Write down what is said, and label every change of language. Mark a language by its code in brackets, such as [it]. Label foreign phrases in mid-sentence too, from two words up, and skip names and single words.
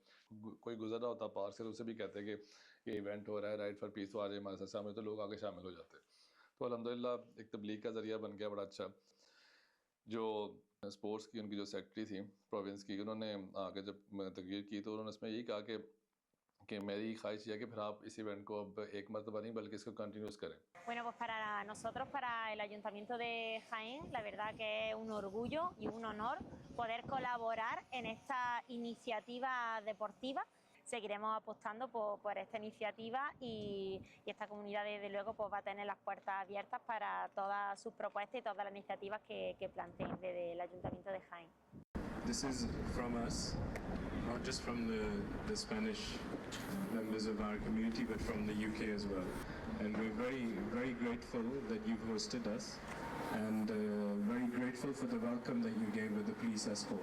[ur] کوئی گزر رہا ہوتا پارک سے تو اسے بھی کہتے کہ یہ ایونٹ ہو رہا ہے رائڈ فار پیس، تو آ جائے ہمارے ساتھ شامل، تو لوگ آگے شامل ہو جاتے. تو الحمدللہ ایک تبلیغ کا ذریعہ بن گیا بڑا اچھا۔ جو سپورٹس کی ان کی جو سیکرٹری تھی پراونس کی، انہوں نے آگے جب تقریر کی تو انہوں نے اس میں یہی کہا کہ میری خواہش ہے کہ پھر آپ اس ایونٹ کو اب ایک مرتبہ نہیں بلکہ اس کو کنٹینیوس کریں. [es] Bueno, pues para nosotros, para el Ayuntamiento de Jaén, la verdad que es un orgullo y un honor poder colaborar en esta iniciativa deportiva. seguiremos apostando por esta iniciativa y esta comunidad desde luego pues va a tener las puertas abiertas para todas sus propuestas y todas las iniciativas que planteen desde el Ayuntamiento de Jaén. [en] This is from us, not just from the Spanish members of our community, but from the UK as well. And we're very, very grateful that you've hosted us, and very grateful for the welcome that you gave with the police escort.